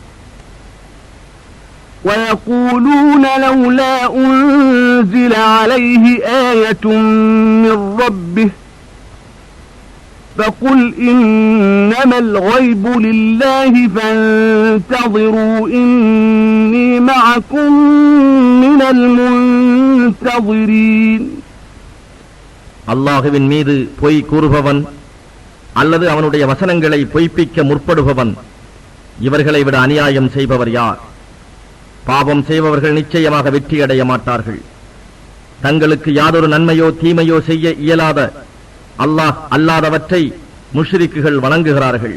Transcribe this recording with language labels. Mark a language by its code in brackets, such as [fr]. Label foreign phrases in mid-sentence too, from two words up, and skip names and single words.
[ar] ويقولون لولا أنزل عليه آية من ربه فقل إنما الغيب لله فانتظروا إني معكم من المنتظرين. [ta] அல்லாஹுவின் மீது பொய் கூறுபவன் அல்லது அவனுடைய வசனங்களை பொய்ப்பிக்க முற்படுபவன் இவர்களை விட அநியாயம் செய்பவர் யார்? பாவம் செய்பவர்கள் நிச்சயமாக வெற்றியடைய மாட்டார்கள். தங்களுக்கு யாதொரு நன்மையோ தீமையோ செய்ய இயலாத அல்லாஹ் அல்லாதவற்றை முஷ்ரிக்குகள் வணங்குகிறார்கள்.